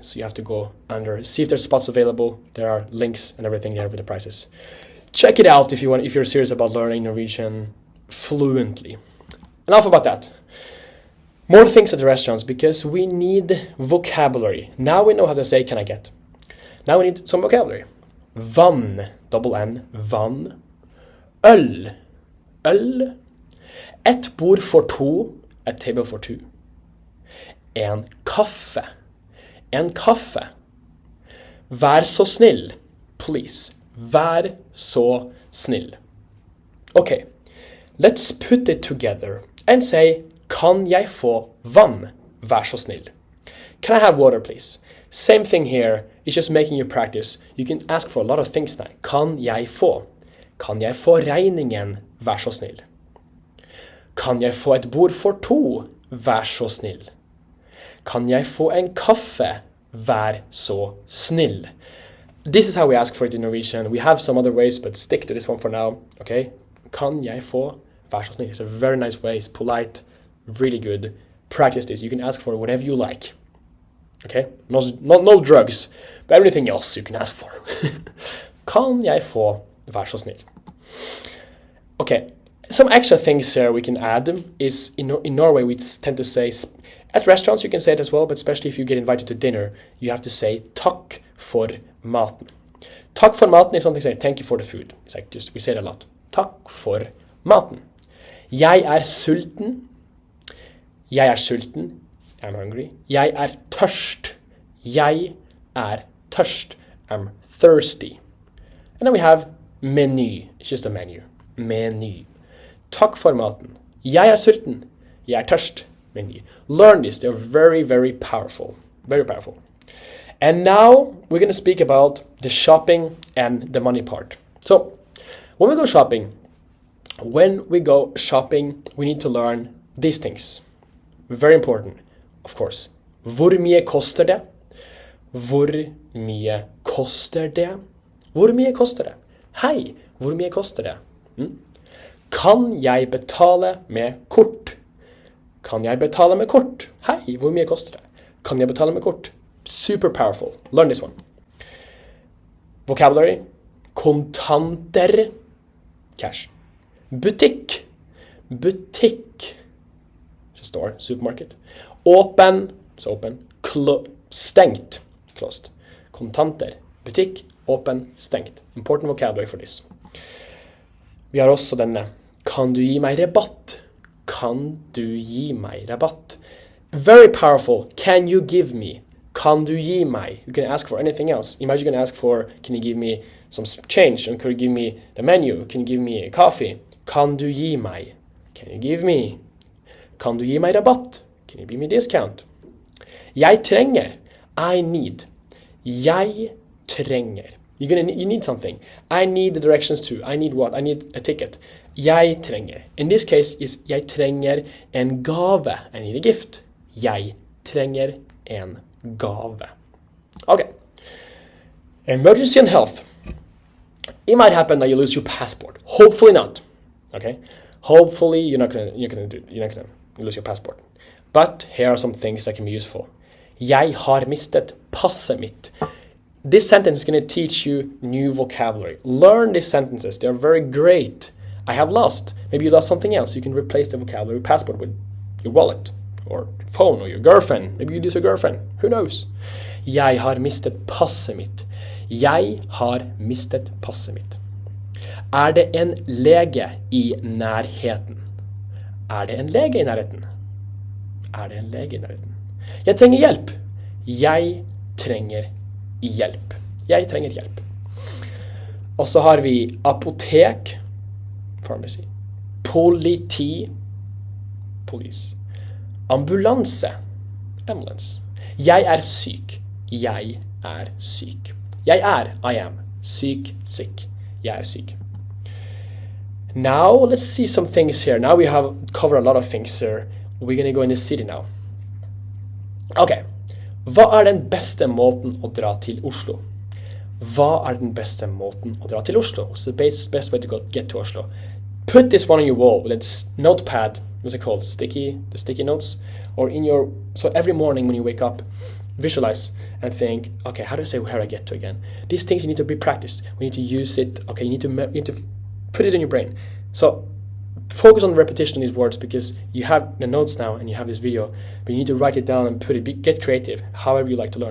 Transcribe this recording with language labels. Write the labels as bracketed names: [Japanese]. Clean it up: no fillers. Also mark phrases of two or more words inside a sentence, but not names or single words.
[English] So you have to go under, see if there's spots available. There are links and everything there with the prices. Check it out if you're serious about learning Norwegian fluently. Enough about that. More things at the restaurants, because we need vocabulary. Now we know how to say can I get. Now we need some vocabulary. [Norwegian] Vann, [English] double N, [Norwegian] vann. Øl, øl. Et bord for to, [English] a table for two. [Norwegian] En kaffe, en kaffe. Vær så snill, please. Vær så snill. [English] Okay, let's put it together and say, [Norwegian] kan jeg få vann? Vær så snill. [English] Can I have water, please? Same thing here. It's just making you practice. You can ask for a lot of things now. [Norwegian] Kan jeg få? Kan jeg få regningen? Vær så snill. Kan jeg få et bord for to? Vær så snill. Kan jeg få en kaffe? Vær så snill. [English] This is how we ask for it in Norwegian. We have some other ways, but stick to this one for now. [Norwegian] Okay? Kan jeg få? Vær så snill. [English] It's a very nice way. It's polite. Really good. Practice this. You can ask for whatever you like. Okay? No drugs, but everything else you can ask for. [Norwegian] Kan jeg få? Vær så snill. [English] Okay. Some extra things here we can add is in Norway we tend to say, at restaurants you can say it as well, but especially if you get invited to dinner, you have to say [Norwegian] takk for maten. Takk for maten [English] is something to say, thank you for the food. It's like just, we say it a lot. [Norwegian] Takk for maten. Jeg sulten. Jeg sulten. [English] I'm hungry. [Norwegian] Jeg tørst. Jeg tørst. [English] I'm thirsty. And then we have menu. It's just a menu. Menu. [Norwegian] Takk for maten. Jeg sulten. Jeg tørst. [English] Menu. Learn this. They're very, very powerful. Very powerful. And now we're going to speak about the shopping and the money part. So when we go shopping, we need to learn these things. Very important, of course. [Norwegian] Hvor mye koster det? Hvor mye koster det? Hvor mye koster det? Hei, hvor mye koster det? Kan jeg betale med kort? Kan jeg betale med kort? Hei, hvor mye koster det? Kan jeg betale med kort? [English] Super powerful. Learn this one. Vocabulary. Kontanter. Cash. Butikk. Butikk. Store, supermarket. Åpen. [Norwegian] Så åpen. [English] Stengt. Closed. Kontanter. Butikk. Åpen. Stengt. Important vocabulary for this. [Norwegian] Vi har også denne. Kan du gi meg rabatt? Kan du gi meg rabatt? [English] Very powerful. Can you give me? [Norwegian] Kan du gi meg? [English] You can ask for anything else. Imagine you can ask for, can you give me some change? And can you give me the menu? Can you give me a coffee? [Norwegian] Kan du gi meg? [English] Can you give me? [Norwegian] Kan du gi meg rabatt? [English] Can you give me discount? [Norwegian] Jeg trenger. [English] I need. [Norwegian] Jeg trenger. [English] You need something. I need the directions to. I need what? I need a ticket. [Norwegian] Jeg trenger. [English] In this case is [Norwegian] jeg trenger en gave. [English] I need a gift. [Norwegian] Jeg trenger en gave. [English] Okay. Emergency and health. It might happen that you lose your passport. Hopefully not. Okay. Hopefully you're not gonna lose your passport. But here are some things that can be useful. [Norwegian] Jeg har mistet passet mitt. [English] This sentence is going to teach you new vocabulary. Learn these sentences. They're very great. I have lost. Maybe you lost something else. You can replace the vocabulary passport with your wallet or phone or your girlfriend. Maybe you lose your girlfriend. Who knows? [Norwegian] Jeg har mistet passet mitt. Jeg har mistet passet mitt. Er det en lege i nærheten? Er det en lege i nærheten? Er det en lege i nærheten? Jeg trenger hjelp. Jeg trenger hjelp. Jeg trenger hjelp. Og så har vi apotek, pharmacy, politi, police, ambulanse, ambulance. Jeg er syk. Jeg er syk. Jeg er, [English] I am, [Norwegian] syk, sick. Jeg er syk. [English] Now, let's see some things here. Now we have covered a lot of things here. We're going to go in the city now. Okay. [Norwegian] Hva er den beste måten å dra til Oslo? Hva er den beste måten å dra til Oslo? [English] What's the best way to get to Oslo? Put this one on your wall with a notepad. What's it called? The sticky notes? Or in your, so every morning when you wake up, visualize and think, okay, how do I say where I get to again? These things you need to be practiced. We need to use it. Okay, you need to put it in your brain. So focus on the repetition of these words because you have the notes now and you have this video, but you need to write it down and get creative, however you like to learn.